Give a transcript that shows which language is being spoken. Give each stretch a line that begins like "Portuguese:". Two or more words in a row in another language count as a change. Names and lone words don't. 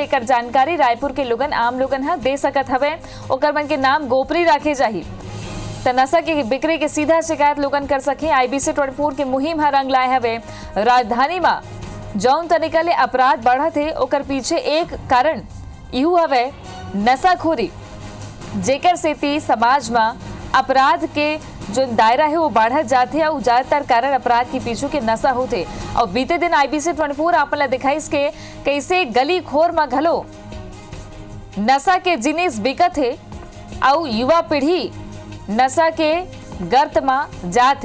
Chhattisgarhi: एक जानकारी रायपुर के लोगन आम लोगन हा दे सकत हवे, ओकर मन के नाम गोपनीय राखे जाही। तो नशा की बिक्री के सीधा शिकायत लोगन कर सके। IBC 24 की मुहिम हा रंग लाए हवे। राजधानी में जौन तरीका ले अपराध बढ़त है ओकर पीछे एक कारण यू हवे नशाखोरी, जेकर सेती समाज में अपराध के जो दायरा है वो बढ़त जाते और ज्यादातर कारण अपराध के पीछे के नशा होते। और बीते दिन IBC 24 आपन ला दिखाई के कैसे गली खोर में घलो नशा के जिनिस बिकत है और युवा पीढ़ी नशा के गर्त में जाते।